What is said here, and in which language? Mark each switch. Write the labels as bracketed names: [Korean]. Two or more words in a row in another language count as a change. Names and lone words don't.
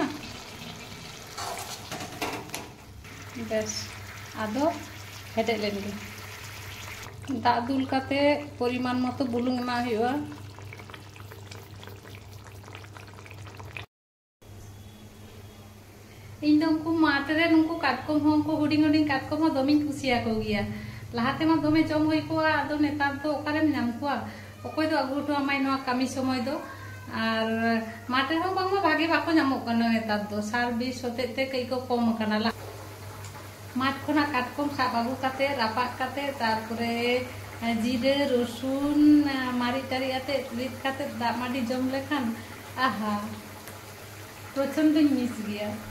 [Santali] बेस आदो हेडे लेनगे दा दुल काते परिमाण मतो बुलुंग एमा हुआ इन उनको माटे उनको काटकम उनको हुडिंग हुडिंग काटकम दमी कुसिया को गया लहाते मा दमे जम होई को आदो नेतार तो ओकारेम नाम को ओकोय दो अगुटो आमाय नवा कामी समय दो और माटे हो बांग भागे बाको नामो कना नेतार दो सार बिस होतेते कई को कम कना माठ खना काटकम साब आगु काते रापा काते तारपरे जीरे रसुन मारी टारी आते रिद काते दाग माडी जम लेखान आहा प्रचंड मिस गया